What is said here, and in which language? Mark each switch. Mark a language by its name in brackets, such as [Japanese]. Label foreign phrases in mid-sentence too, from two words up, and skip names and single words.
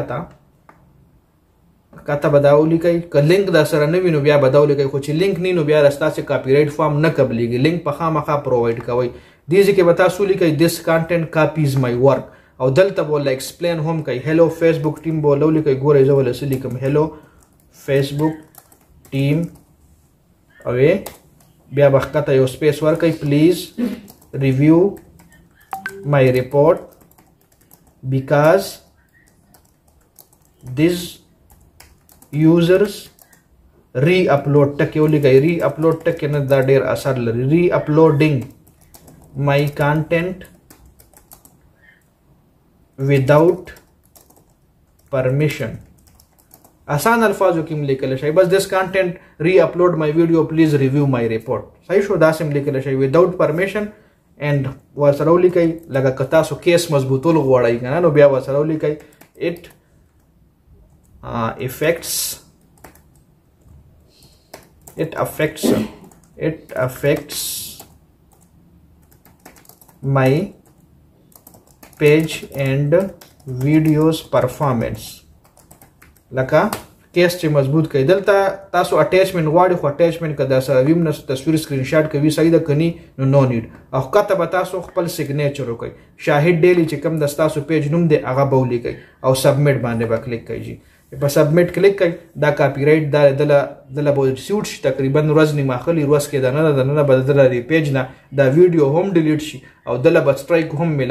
[Pashto] ښکته به دا ولیکئ که لینک در سره نه وي نو بیا به دا ولیکئ خو چې لینک نه نو بیا ستاسې [English] copyright form [Pashto] نه قبلیږي لینک په خامخا پرووایډ کوئ دې ځای کې به تاسو ولیکئ [English] this content copies my work [Pashto] او دلته به ورله ایکسپلین هم کوي [English] hello Facebook team [Pashto] به ورله ولیکئ ګورئ زه ورله څه لیکم [English] hello Facebook team [Pashto] او بیا به ښکته یو سپیس ورکئ [English] please review my report because this users re-upload [Pashto] ټکې ولیکئ re-upload ټکې نه دا ډېر اثر لري [English] re-uploading my content without permission [Pashto] آسان الفاظو کې هم لیکلی شئ بس [English] this content re-upload my video please review my report [Pashto] صحیح شو داسې هم لیکلی شئ [English] without permission and [Pashto] ورسره ولیکئ لکه که تاسو کیس مضبوطول غواړئ که نه نو بیا ورسره ولیکئ [English] it affects my page and videos performance [Pashto] لکه کیس چې مضبوط کوي دلته تاسو اٹیچمنٹ غواړئ خو اٹیچمنٹ که در سره وي نه تصویر سکرین شاټ کوي صحیح ده که نه نو نیډ او ښکته به تاسو خپل سګنیچر وکئ شاهد ډیلی چې کوم د ستاسو پیج نوم دی هغه به ولیکئ او سبمیټ باندې به کلیک کوئ جي په سبمیټ کلیک کوئ دا [English] copyright [Pashto] دله به ریسیوټ شي تقریبا ورځ نیمه اخلي ورځ کې دننه به دله د پیج نه دا ویډیو هم ډیلیټ شي او دله به سټرایک هم میلو